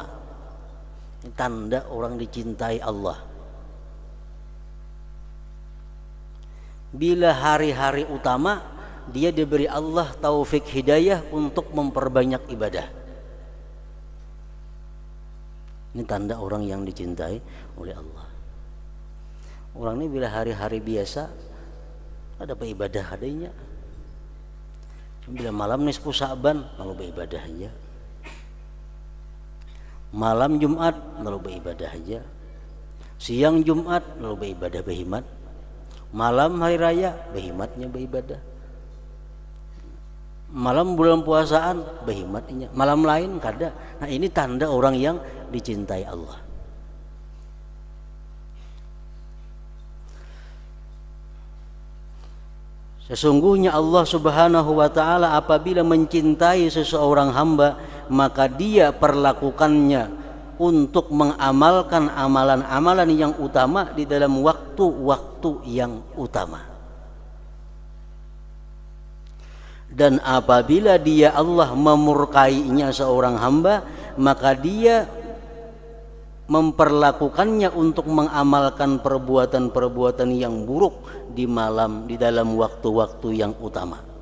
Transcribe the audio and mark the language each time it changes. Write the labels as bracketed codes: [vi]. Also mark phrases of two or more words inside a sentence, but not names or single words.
[id] Ini tanda orang dicintai Allah. Bila hari-hari utama dia diberi Allah taufik hidayah untuk memperbanyak ibadah. Ini tanda orang yang dicintai oleh Allah. [bjn] Orang ini bila hari-hari biasa ada apa ibadah adanya. Bila malam nisfu Sa'ban lalu beribadah aja. Malam Jumat lalu beribadah aja. Siang Jumat lalu beribadah berhimat. Malam hari raya berhimatnya beribadah. Malam bulan puasaan berhimatnya. Malam lain kada. [id] Nah ini tanda orang yang dicintai Allah. Sesungguhnya Allah [ar] سبحانه وتعالى [id] apabila mencintai seseorang hamba, maka dia perlakukannya untuk mengamalkan amalan-amalan yang utama di dalam waktu-waktu yang utama. Dan apabila dia Allah memurkainya seorang hamba, maka dia memperlakukannya untuk mengamalkan perbuatan-perbuatan yang buruk di dalam waktu-waktu yang utama.